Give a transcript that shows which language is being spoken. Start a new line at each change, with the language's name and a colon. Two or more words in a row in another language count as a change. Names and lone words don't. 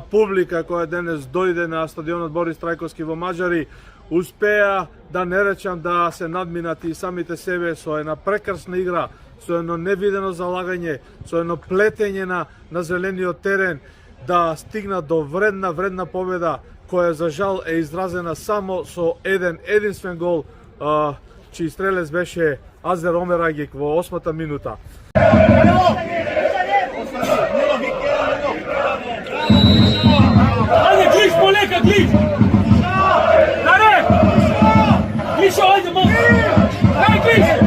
Macedonian: публика која денес дојде на стадионот Борис Трајковски во Маđари, успеа да не речам да се надминат и самите себе со една прекрасна игра, со едно невидено залагање, со едно плетење на зелениот терен, да стигнат до вредна победа, која за жал е изразена само со единствен гол, чиј стрелец беше Азер Омерагик во 8-та минута. Ајде, Глиш, полека, Глиш! Даре! Глишо, ајде, могу! Дај, Глиш!